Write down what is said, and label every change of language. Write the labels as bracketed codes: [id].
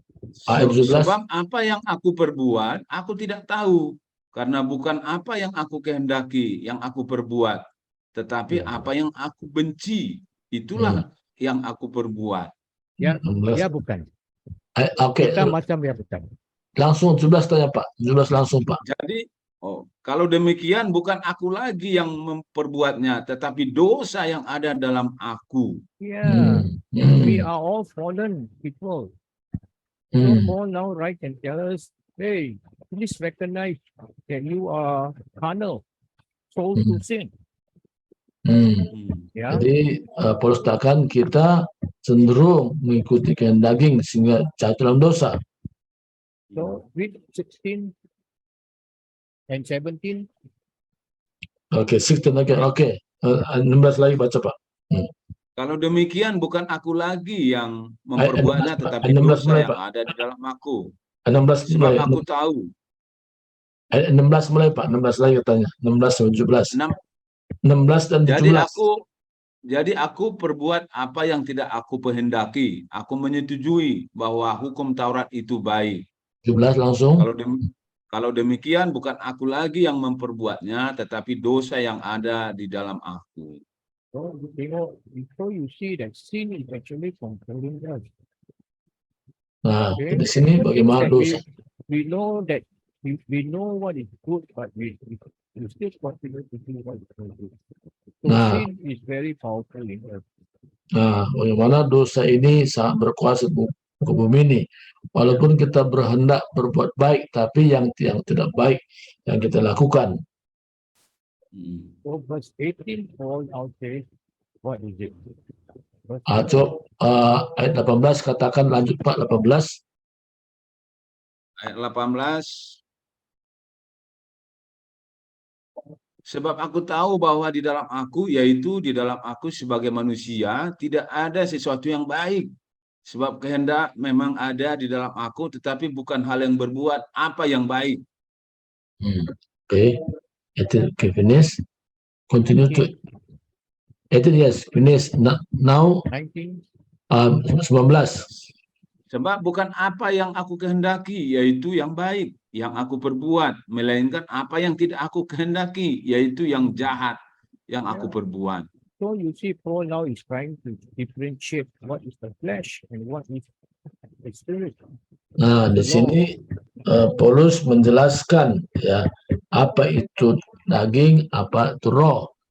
[id] Sebab apa yang aku perbuat, aku tidak tahu, karena bukan apa yang aku kehendaki yang aku perbuat, tetapi apa yang aku benci, itulah yang aku perbuat. Ya, bukan. Oke. Kita macam ya bukan. Langsung 17 tanya, Pak. 17 langsung, Pak. Jadi, kalau demikian bukan aku lagi yang memperbuatnya, tetapi dosa yang ada dalam aku. [en] Yeah, we are all fallen people. So Paul now write and tell us, hey, please recognize that you are carnal, soul to sin. Yeah. [id] Jadi Paulus katakan kita cenderung mengikuti kehendak daging sehingga jatuh dalam dosa. [en] So read 16 and 17. [id] Oke, 16 lagi. Oke. 16 lagi baca, Pak. Kalau demikian bukan aku lagi yang memperbuatnya, tetapi dosa yang ada di dalam aku. 16 Sebab mulai. aku tahu. 16 mulai, Pak. 16 lagi katanya. 16 sampai 17. 16 dan 17. Jadi aku perbuat apa yang tidak aku kehendaki. Aku menyetujui bahwa hukum Taurat itu baik. 17 langsung. Kalau demikian bukan aku lagi yang memperbuatnya, tetapi dosa yang ada di dalam aku. [en] So you see that sin is actually controlling us. [id] Nah, di sini bagaimana dosa? [en] We know that we know what is good, but we still continue to do what is good. So sin is very powerful in us. [id] Nah, bagaimana dosa ini sangat berkuasa ke bumi ini. Walaupun kita berhendak berbuat baik, tapi yang tidak baik yang kita lakukan. [en] So verse 18, Paul out says, what is it? [id] Ayat 18 katakan, lanjut, Pak. 18. Ayat 18. Sebab aku tahu bahwa di dalam aku, yaitu di dalam aku sebagai manusia, tidak ada sesuatu yang baik. Sebab kehendak memang ada di dalam aku, tetapi bukan hal yang berbuat apa yang baik. [en] Oke. Finish. Continue to. Yes, finish. Now. 19. 19. [id] Sebab bukan apa yang aku kehendaki, yaitu yang baik, yang aku perbuat, melainkan apa yang tidak aku kehendaki, yaitu yang jahat, yang aku perbuat. [en] So you see, Paul now is trying to differentiate what is the flesh and what is the spirit. [id] Nah, di sini Paulus menjelaskan ya apa itu daging, apa itu roh.